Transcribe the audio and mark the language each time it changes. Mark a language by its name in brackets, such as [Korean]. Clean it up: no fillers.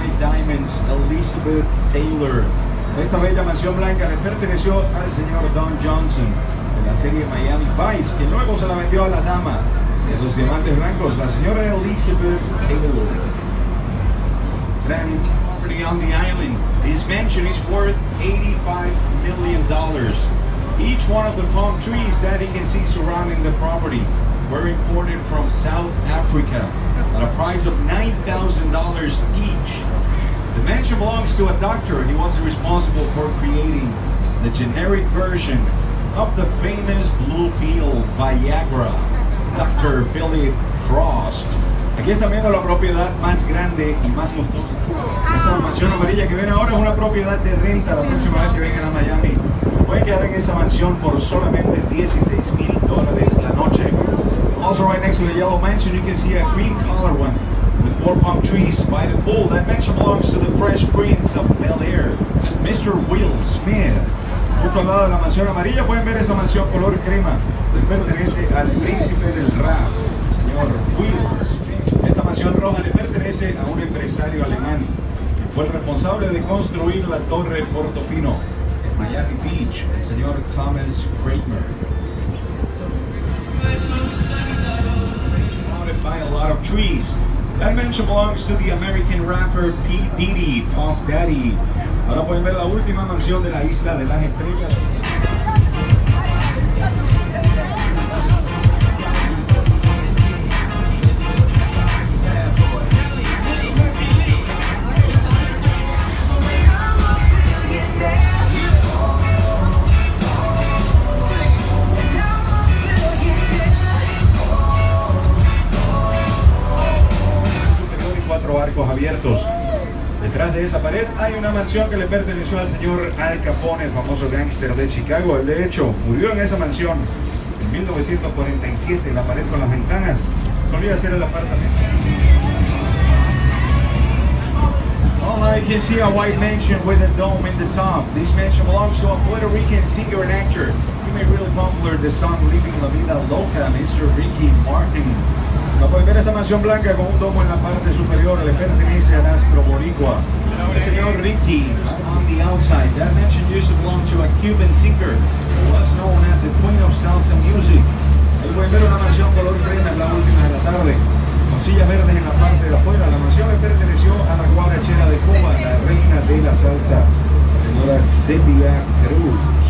[Spanish] Elizabeth Taylor. Esta bella mansión blanca le perteneció al señor Don Johnson de la serie Miami Vice, que luego se la vendió a la dama de los diamantes blancos, la señora Elizabeth Taylor. [English] Grand property on the island. His mansion is worth $85 million. Each one of the palm trees that he can see surrounding the property were imported from South Africa at a price of $9,000 each. The mansion belongs to a doctor. He was responsible for creating the generic version of the famous blue pill Viagra, Dr. Philip Frost. [Spanish] Aquí está viendo la propiedad más grande y más costosa. Esta mansión amarilla que ven ahora es una propiedad de renta. La próxima vez que vengan a Miami pueden quedar en esa mansión por solamente $16,000 la noche. [English] Also right next to the yellow mansion you can see a cream color one with 4 palm trees by the pool. That mansion belongs to the Fresh Prince of Bel-Air, Mr. Will Smith. [Spanish] Justo al lado de la mansión amarilla pueden ver esa mansión color crema que pertenece al príncipe del rap, el señor Will Smith. Esta mansión roja le pertenece a un empresario alemán que fue el responsable de construir la Torre Portofino en Miami Beach, el señor Thomas Kramer. [English] Surrounded by a lot of trees. That mansion belongs to the American rapper P. Diddy, Puff Daddy. [Spanish] Ahora pueden ver la última mansión de la Isla de las Estrellas. Arcos abiertos. Detrás de esa pared hay una mansión que le perteneció al señor Al Capone, el famoso gángster de Chicago. Él de hecho murió en esa mansión en 1947. La pared con las ventanas solía ser el apartamento. [English] I can see a white mansion with a dome in the top. This mansion belongs to a Puerto Rican singer and actor. He made really popular the song Living La Vida Loca, Mr. Ricky Martin. [Spanish] No pueden ver esta mansión blanca con un domo en la parte superior, le pertenece al astro boricua, el señor Ricky. [English] On the outside, that mansion used to belong to a Cuban singer who was known as the Queen of Salsa Music. [Spanish] Ahí pueden ver una mansión color crema en la última de la tarde, con sillas verdes en la parte de afuera. La mansión le perteneció a la guarachera de Cuba, la reina de la salsa, la señora Celia Cruz.